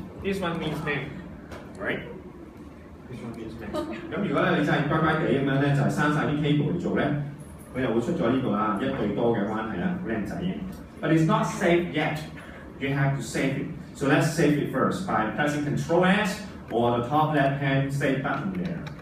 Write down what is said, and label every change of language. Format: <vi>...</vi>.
<en>This one means name, right? This one means name.</en> <yue>咁如果咧你真係乖乖地咁樣咧，就係刪晒啲 table 嚟做咧，佢又會出咗呢個啦，一對多嘅關係啦，好靚仔嘅。</yue> <en>But it's not saved yet. You have to save it. So let's save it first by pressing Ctrl S or the top left hand save button there.</en>